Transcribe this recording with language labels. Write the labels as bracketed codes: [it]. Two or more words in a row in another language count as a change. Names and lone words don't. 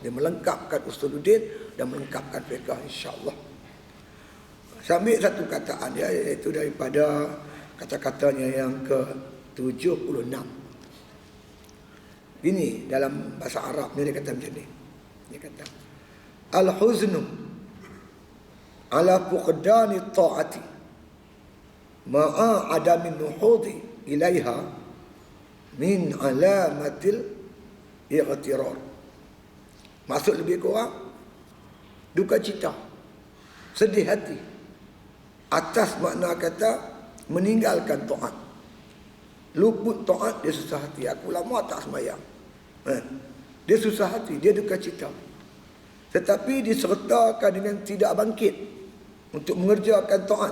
[ms] Dia melengkapkan usuluddin dan melengkapkan fiqh, [ar] إن شاء الله. [ms] Saya ambil satu kataan dia, iaitu daripada kata-katanya yang ke-76. Ini dalam bahasa Arab ni dia kata macam ni. Dia kata, [ar] الحزن على فقدان الطاعات مع عدم النهوض إليها من علامات الاغترار. [ms] Maksud lebih kurang, duka cita, sedih hati Atas makna kata meninggalkan taat. Luput taat, dia susah hati. Aku lama tak sembahyang. Dia susah hati, dia duka cita. Tetapi disertakan dengan tidak bangkit untuk mengerjakan taat.